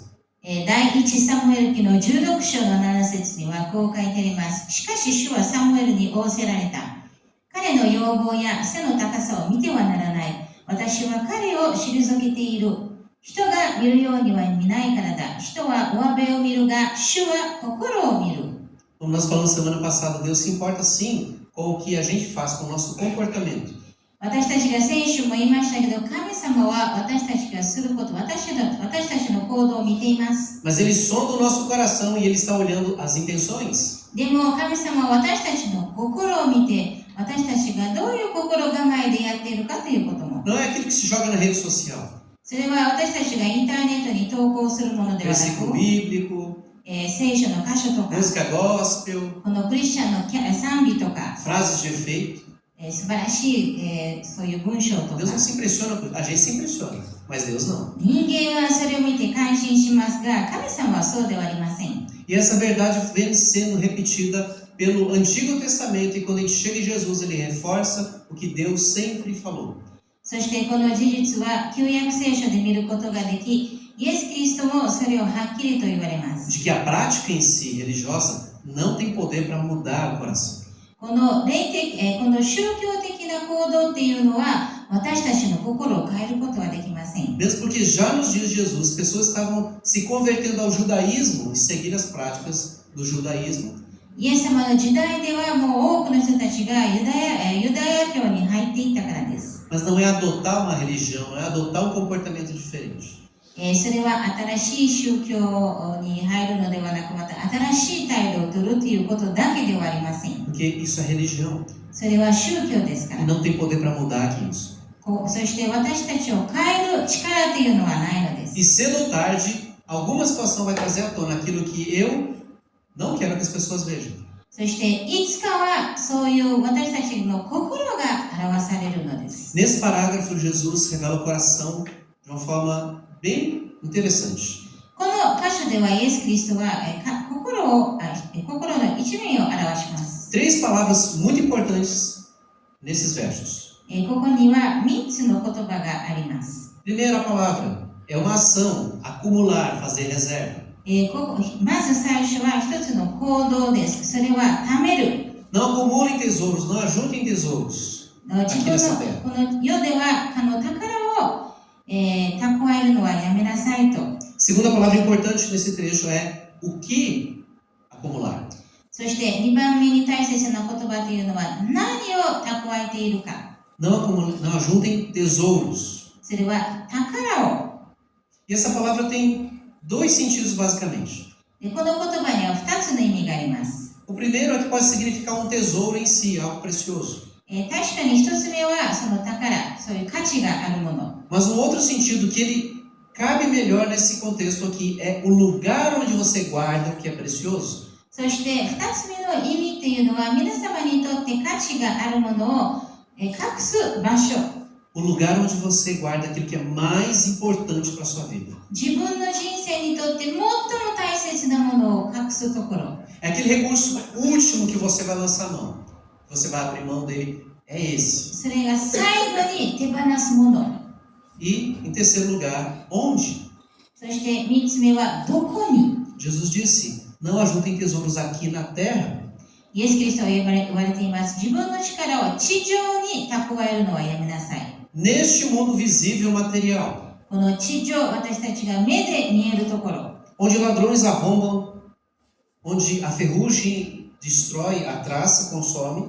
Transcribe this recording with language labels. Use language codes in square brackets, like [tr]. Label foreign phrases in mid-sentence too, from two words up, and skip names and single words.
[ja] 第1サムエル記の16章の7節にはこう書いてあります。しかし主はサムエルに仰せられた。彼の容貌や背の高さを見てはならない。私は彼を退けている。人が見るようには見ないからだ。人は上辺を見るが、主は心を見る。 [pt] Como nós falamos semana passada, Deus se importa sim com o que a gente faz, com o nosso comportamento. [ja] 私たちが先週も言いましたけど、神様は私たちがすること、私たちの行動を見ています。 [pt] Mas Ele sonda o nosso coração e Ele está olhando as intenções. [ja] でも神様は私たちの心を見て、私ているかということも。 [pt] Não é aquilo que se joga na rede social. [ja] それは私たちがインターネットに投稿するものではな [pt] Versículo [ja] く、 [pt] bíblico, [ja] 聖書の箇所とか、 [pt] música gospel, [ja] このクリスチャンの賛美とか、 [pt] frases de efeito. [ja] 素晴らしい、そういう文章とか。 [pt] Deus não se impressiona, a gente se impressiona, mas Deus não. [ja] 人間はそれを見て感心しますが、神様はそうではありません。 [pt] E essa verdade vem sendo repetida pelo Antigo Testamento, e quando a gente chega em Jesus, ele reforça o que Deus sempre falou. [ja] そしてこの事実は旧約聖書で見ることができ、イエス・キリストもそれをはっきりと言われます。 [pt] De que a prática em si, religiosa, não tem poder para mudar o coração. [ja] この宗教的な行動っていうのは私たちの心を変えることはできません。 [pt] Mesmo porque já nos dias de Jesus, pessoas estavam se convertendo ao judaísmo e seguindo as práticas do judaísmo. [ja] イエス様の時代ではもう多くの人たちがユダヤ教に入っていったからです。 [pt] Mas não é adotar uma religião, não é adotar um comportamento diferente. [ja] それは新しい宗教に入るのではなく、また新しい態度を取るということだけではありません。 [pt] Porque isso é religião. [ja] それは宗教ですか [pt] E [ja] ら。 [pt] não tem poder para mudar aqui isso. [ja] そして私たちを変える力というのはないのです。 [pt] E cedo ou tarde, alguma situação vai trazer à tona aquilo que eu não quero que as pessoas vejam. [ja] そしていつかはそういう私たちの心が表されるのです。 [pt] Nesse parágrafo, Jesus revela o coração de uma forma bem interessante. [ja] この箇所ではイエス・キリストは心の一面を表します。 [pt] Três palavras muito importantes nesses versos. [ja] ここには3つの言葉があります。 [pt] Primeira palavra é uma ação, acumular, fazer reserva. [ja] まず最初は一つの行動です。それは貯める。 [pt] Não acumulem tesouros, não ajuntem tesouros [ja] 自 [pt] aqui [ja] 分 [pt] nessa [ja] の [pt] terra. [ja] この世では宝を、蓄えるのはやめなさいと。 [pt] Segunda palavra importante nesse trecho é o que acumular. [ja] そして2番目に大切な言葉というのは何を蓄えているか。 [pt] Não ajuntem tesouros. [ja] それは宝を。 [pt] E essa palavra tem dois sentidos basicamente. [ja] でこの言葉には2つの意味があります。 [pt] O primeiro é que pode significar um tesouro em si, algo precioso. [ja] 確かに1つ目はその宝、そういう価値があるもの。 [pt] Mas um outro sentido que ele cabe melhor nesse contexto aqui é o lugar onde você guarda o que é precioso. [ja] そして2つ目の意味というのは皆様にとって価値があるものを隠す場所。 [pt] O lugar onde você guarda aquilo que é mais importante para a sua vida. [ja] 自分の人生にとって最も大切なものを隠すところ。 [pt] É aquele recurso último que você vai lançar mão. Você vai abrir mão dele. É esse. [ja] それが最後に手放すもの。 [pt] E, em terceiro lugar, onde? [ja] そして3つ目はどこに。 [pt] Jesus disse, não ajuntem tesouros aqui na terra. [ja] イエス・キリストは言われています。自分の力を地上に蓄えるのはやめなさい。 [pt] Neste mundo visível material, [ja] この地上、私たちが目で見えるところ。 [pt] onde ladrões arrombam, onde a ferrugem destrói, a traça consome,